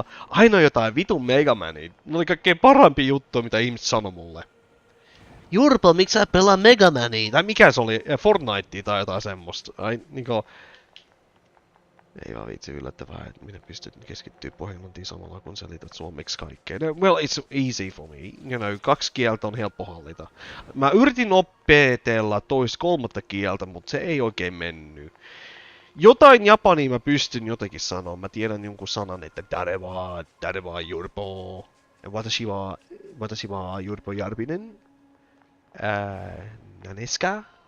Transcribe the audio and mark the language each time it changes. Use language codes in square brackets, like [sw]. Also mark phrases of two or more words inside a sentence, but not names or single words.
[fi] Aina jotain vitun Megamania. Ne oli kaikkein parempi juttu, mitä ihmiset sanoi mulle. Jurpo, miksi sä pelaa Megamania? Tai mikä se oli, Fortnite tai jotain semmoista. Ai niinkö... Ei vaan vitsi yllättävää, että minä pystyt keskittyä pohjelmantiin samalla kun selität suomeksi kaikkea. No, [en] well, it's easy for me. You know, 2 [fi] kieltä on helppo hallita. Mä yritin opetella kolmatta kieltä, mutta se ei oikein mennyt. Jotain japania mä pystyn jotenkin sanoa. Mä tiedän jonkun sanan, että [ja] tare wa [fi] Jurpo. [ja] Watashi wa Jurpo Järvinen. Naneska?